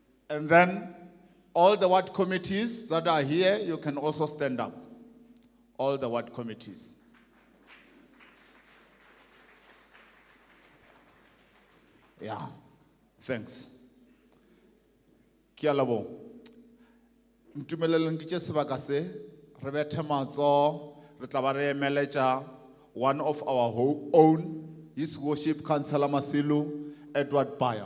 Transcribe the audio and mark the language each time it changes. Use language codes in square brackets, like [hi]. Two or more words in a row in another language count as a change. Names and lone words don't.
[en] And then all the ward committees that are here, you can also stand up. All the ward committees. Yeah, thanks. [nso] Ke a leboha. Ntumeleleng ke tše sebaka se, re bethe matsoho, re tla ba re emeletša [en] one of our own, [nso] His Worship Councillor Masilu Edward Baya.